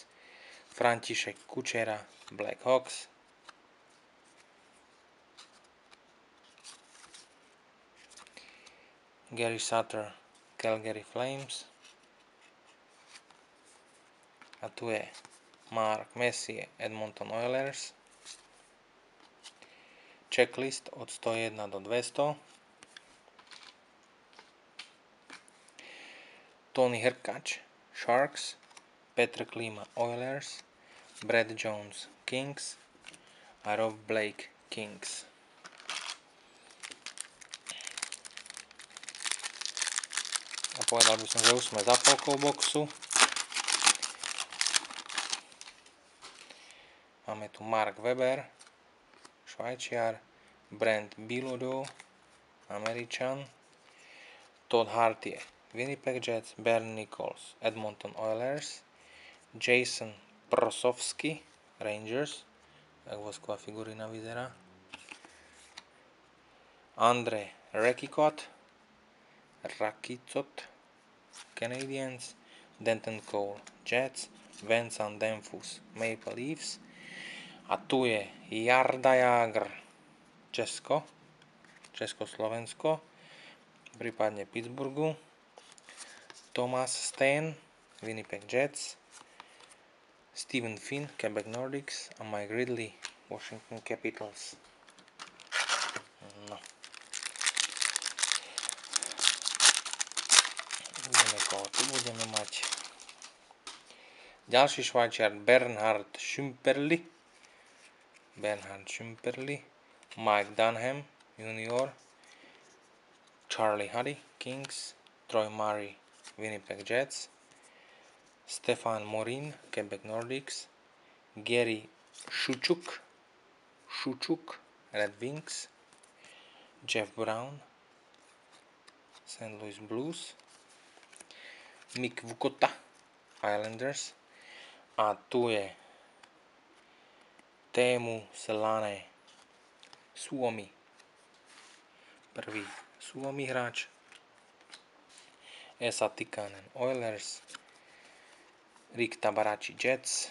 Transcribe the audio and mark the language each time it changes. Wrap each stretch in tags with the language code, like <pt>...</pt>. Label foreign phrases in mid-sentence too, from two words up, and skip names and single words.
<sk>František Kučera, Blackhawks. Gary Sutter, Calgary Flames. A tu je Mark Messier, Edmonton Oilers. Checklist od 101 do 200. Tony Hrkač, Sharks. Petr Klima, Oilers. Brad Jones, Kings. A Rob Blake, Kings. A povedal by som, že už sme za polkou boxu. Máme tu Mark Weber, Švajčiar, Brent Bilodeau, Američan, Todd Hartier, Winnipeg Jets, Bernie Nichols, Edmonton Oilers, Jason Prosovsky, Rangers, tak vosková figurina vyzerá, Andre Rakicot, Canadiens, Denton Cole, Jets, Vincent Damphus, Maple Leafs. A tu je Jarda Jágr, Československo, prípadne Pittsburghu. Thomas Steen, Winnipeg Jets. Stephen Finn, Quebec Nordics. A Mike Ridley, Washington Capitals. No. Uvidíme, koho tu budeme mať. Ďalší Švajčiar Bernhard Schumperli, Mike Dunham junior, Charlie Huddy, Kings, Troy Murray, Winnipeg Jets, Stefan Morin, Quebec Nordics, Gary Šučuk, Red Wings, Jeff Brown, St. Louis Blues, Mick Vukota, Islanders. A tu je Teemu Selanne, Suomi. Prvý Suomi hráč. Esa Tikkanen, Oilers. Rick Tabarachi, Jets.</sk>